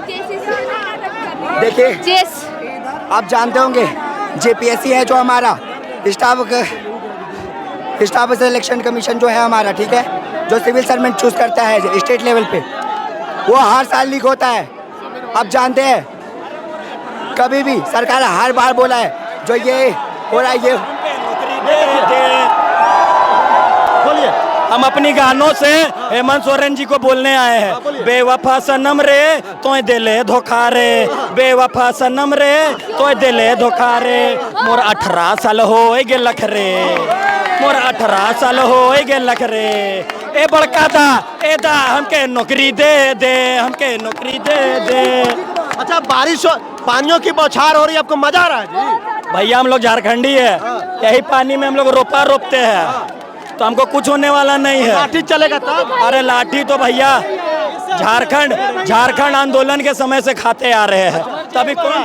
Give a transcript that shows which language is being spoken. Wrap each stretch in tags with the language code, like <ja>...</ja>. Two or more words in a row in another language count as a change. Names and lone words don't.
<hi>देखिए, आप जानते होंगे जेपीएससी है जो हमारा</hi> <en>staff selection commission</en> <hi>जो है हमारा, ठीक है, जो</hi> <en>civil servant choose</en> <hi>करता है</hi> <en>state level</en> <hi>पे, वो हर साल लीक होता है। आप जानते हैं, कभी भी सरकार हर बार बोला है जो ये हो रहा है, ये बोलिए। हम अपनी गानों से हेमंत सोरेन जी को बोलने आए हैं।</hi> <sck>बेवफा सनम रे तोय दिले धोखा रे, बेवफा सनम रे तोय दिले धोखा रे। मोर 18 साल हो गेलख रे, मोर 18 साल हो गेलख रे। ए बड़का दा ए दा हमके नौकरी दे दे, हमके नौकरी दे दे।</sck> <hi>अच्छा, बारिश पानियों की बौछार हो रही है, आपको मजा आ रहा है जी? भैया हम लोग झारखंडी है, यही पानी में हम लोग रोपा रोपते हैं, तो हमको कुछ होने वाला नहीं है। लाठी चलेगा तब? अरे लाठी तो भैया झारखंड आंदोलन के समय से खाते आ रहे हैं, तभी कौन</hi>